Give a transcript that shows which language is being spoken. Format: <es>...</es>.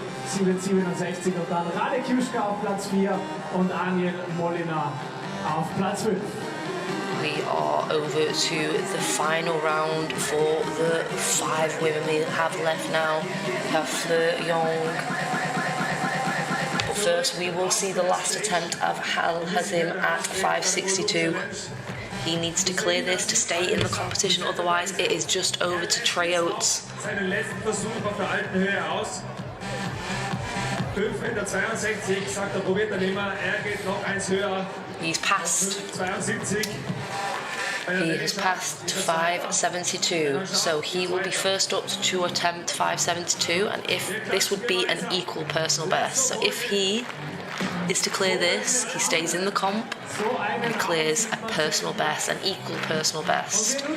<de>767 und dann Radek Juschka auf Platz 4 und Aniel Molina auf Platz 5.</de> <en>We are over to the final round for the 5 women we have left now. We have Fleur Young. But first we will see the last attempt of Hal Hazim at 562. He needs to clear this to stay in the competition, otherwise it is just over to Trey Oates.</en> <de>Seinen letzten Versuch auf der alten Höhe aus. 5,62 Meter, sagt er, probiert er nicht mehr. Geht noch eins höher.</de> <en>He's passed.</en> <de>5,72.</de> <en>He has passed to 572, so he will be first up to attempt 572, and if this would be an equal personal best. So if he is to clear this, he stays in the comp and clears a personal best, an equal personal best.</en>